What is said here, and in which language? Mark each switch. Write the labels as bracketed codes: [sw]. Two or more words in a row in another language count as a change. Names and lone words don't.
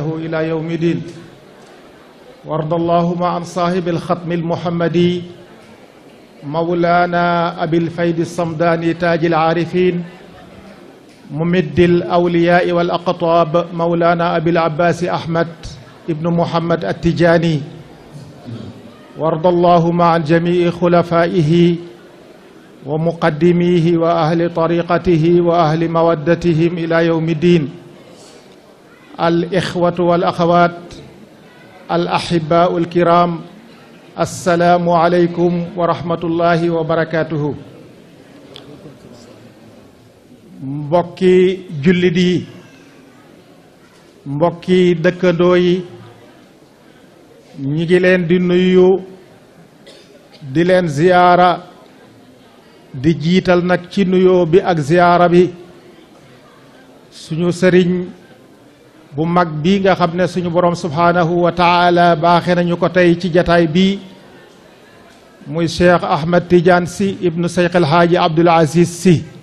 [ar] إلى يوم الدين وارض اللهم عن صاحب الختم المحمدي مولانا أبي الفيد الصمداني تاج العارفين ممد الأولياء والأقطاب مولانا أبي العباس أحمد ابن محمد التجاني وارض اللهم عن جميع خلفائه ومقدميه وأهل طريقته وأهل مودتهم إلى يوم الدين الإخوة والأخوات الأحباء الكرام السلام عليكم ورحمة الله وبركاته [wo] mbokki jullit yi mbokki dëkkandoo yi ñi ngi leen di nuyu di leen ziyaara di jiital nag ci nuyoo bi ak ziyaara bi suñu sëriñ bu mag bi nga xam ne suñu borom [ar] سبحانه وتعالى [wo] baaxe nañu ko tey ci jataay bi muy Cheikh Ahmed Tidiane Sy ibnu Cheikh El Hadji Abdoul Aziz Sy